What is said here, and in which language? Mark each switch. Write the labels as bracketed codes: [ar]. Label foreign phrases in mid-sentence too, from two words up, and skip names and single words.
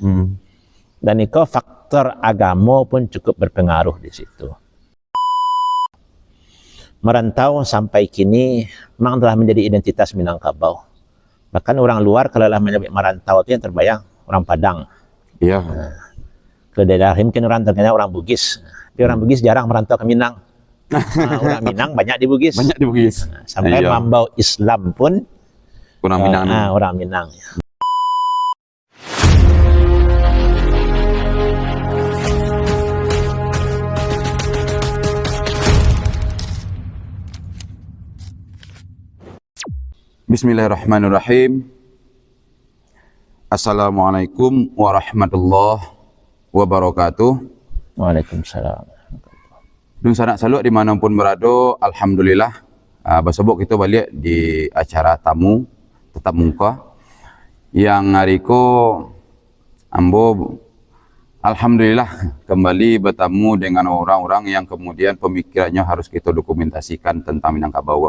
[id] Dan itu faktor agama pun cukup berpengaruh di situ. Merantau sampai kini memang telah menjadi identitas Minangkabau. Bahkan orang luar [min] kalau lah [id] menyebut merantau itu yang terbayang orang Padang. Iya. Kalau daerah mungkin orang terkenal orang Bugis. Tapi orang Bugis jarang merantau ke Minang. Orang Minang banyak di Bugis. Banyak di Bugis. Sampai mambau Islam pun orang Minang. Orang Minang. [ar] بسم الله الرحمن الرحيم. السلام عليكم ورحمة الله وبركاته. وعليكم السلام. [id] Dun sanak salut dimanapun berada, alhamdulillah. Besok kita balik di acara tamu tetap muka yang [min] hari ko ambo [id] alhamdulillah kembali bertemu dengan orang-orang yang kemudian pemikirannya harus kita dokumentasikan tentang Minangkabau.